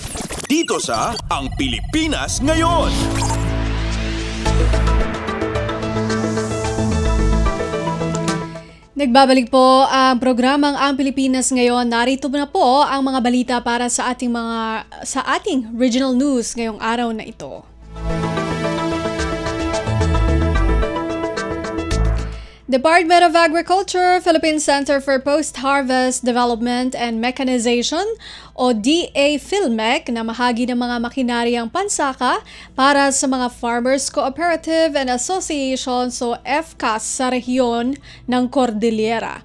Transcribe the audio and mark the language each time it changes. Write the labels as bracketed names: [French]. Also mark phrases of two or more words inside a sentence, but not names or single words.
[Filipino] Dito sa Ang Pilipinas Ngayon. Nagbabalik po ang programang Ang Pilipinas Ngayon. Narito na po ang mga balita para sa ating [English] regional news [Filipino] ngayong araw na ito. Department of Agriculture, Philippine Center for Post-Harvest Development and Mechanization o DA-PhilMec na mahagi ng mga makinaryang pansaka para sa mga Farmers Cooperative and Associations o FCAS sa rehiyon ng Cordillera.